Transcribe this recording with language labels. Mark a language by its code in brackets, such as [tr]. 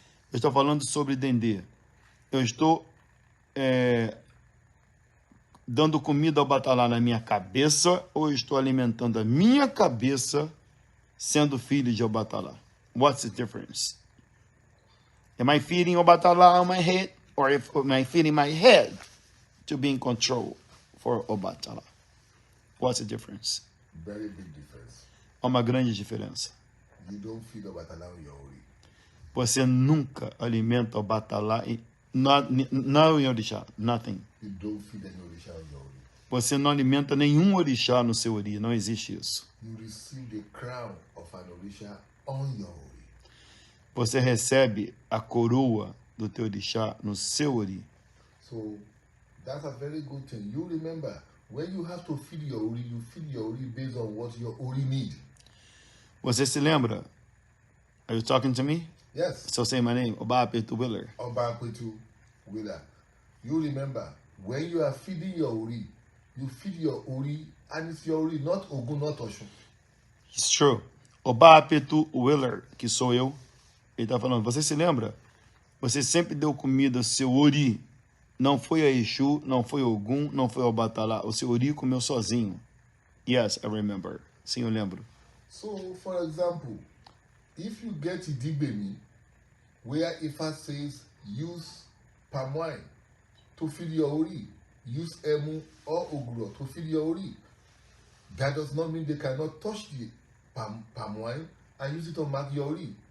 [pt] Eu estou falando sobre dendê. Eu estou dando comida ao Obatálá na minha cabeça ou eu estou alimentando a minha cabeça sendo filho de Obatálá? [en] What's the difference? Am I feeding Obatálá on my head? Or am I feeding my head to be in control for Obatálá? What's the difference? very big difference. [pt] Há uma grande diferença. [en] You don't feed Obatala on your own. [pt] Você nunca alimenta Obatálá e não em orixá, [en] nothing. You don't feed any Orisha on your own. [pt] Você não alimenta nenhum orixá no seu ori, não existe isso. [en] You receive the crown of an Orisha on your own. [pt] Você recebe a coroa do teu orixá no seu ori. [en] So that's a very good thing. You remember, when you have to feed your Ori, you feed your Ori based on what your Ori need. [pt] Você se lembra? [en] Are you talking to me? Yes. So say my name, APETU Willer. AGBAYE with that. You remember, when you are feeding your Ori, you feed your Ori, and it's your Ori, not Ogun, not Oshun. It's true. [pt] APETU Willer, que sou eu, ele está falando, você se lembra? Você sempre deu comida ao seu ori. Não foi a Exu, não foi Ogum, não foi Obatálá. O seu ori comeu sozinho. [en] Yes, I remember. [pt] Sim, eu lembro. [en] So, for example, if you get Idibemi, where Ifa says use palm wine to feed your Ori, use Emu or Oguro to feed your Ori, that does not mean they cannot touch the palm wine and use it to mark your Ori.